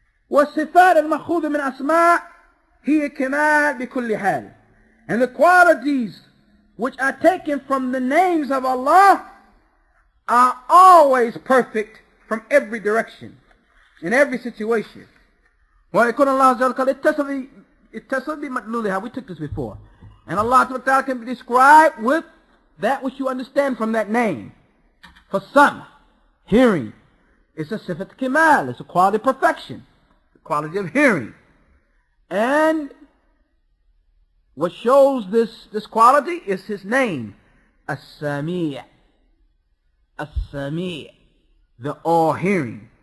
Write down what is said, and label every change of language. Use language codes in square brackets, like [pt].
[ar] والصفات المأخوذة من أسماء هي كمال بكل حال. [en] And the qualities which are taken from the names of Allah are always perfect from every direction, in every situation. [ar] ويكون الله عز وجل اتصل بمدلولها. [en] We took this before. And Allah Ta'ala can be described with that which you understand from that name. For some, hearing is a sifat kimal, it's a quality of perfection, the quality of hearing. And what shows this quality is his name, as-Sami', as-Sami', the all-hearing.